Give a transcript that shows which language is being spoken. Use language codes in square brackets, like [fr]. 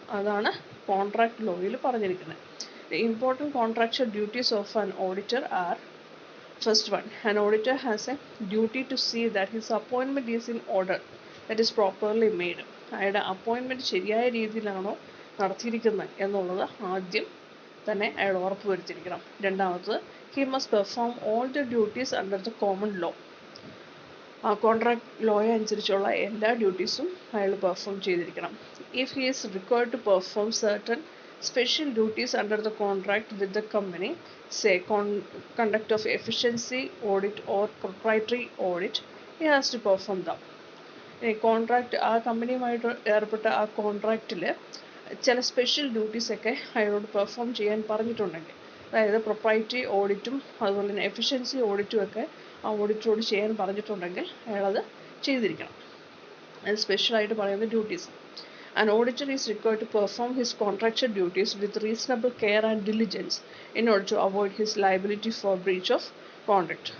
[ml] അതാണ് കോൺട്രാക്ട് ലോയിൽ പറഞ്ഞിരിക്കുന്നത്. [en] The important contractual duties of an auditor are: first one, an auditor has a duty to see that his appointment is in order, that is properly made. [ml] അയാളുടെ appointment ശരിയായ രീതിയിലാണോ നടത്തിയിരിക്കുന്നത് എന്നുള്ളത് ആദ്യം തന്നെ അയാൾ ഉറപ്പ് വരുത്തിയിരിക്കണം. രണ്ടാമത്തത്, [en] he must perform all the duties under the common law. [ml] ആ കോൺട്രാക്ട് ലോയെ അനുസരിച്ചുള്ള എല്ലാ ഡ്യൂട്ടീസും അയാൾ പെർഫോം ചെയ്തിരിക്കണം. [en] If he is required to perform certain special duties under the contract with the company, say conduct of efficiency audit or proprietary audit, he has to perform them. [ml] Contract ആ കമ്പനിയുമായിട്ട് ഏർപ്പെട്ട ആ കോൺട്രാക്റ്റിൽ ചില special ഡ്യൂട്ടീസൊക്കെ അയാളോട് perform ചെയ്യാൻ പറഞ്ഞിട്ടുണ്ടെങ്കിൽ, അതായത് proprietary ഓഡിറ്റും അതുപോലെ തന്നെ efficiency ഓഡിറ്റും ഒക്കെ ആ ഓഡിറ്ററോട് ചെയ്യാൻ പറഞ്ഞിട്ടുണ്ടെങ്കിൽ അയാളത് ചെയ്തിരിക്കണം. അത് സ്പെഷ്യലായിട്ട് പറയുന്ന duties. [en] An auditor is required to perform his contractual duties with reasonable care and diligence in order to avoid his liability for breach of contract.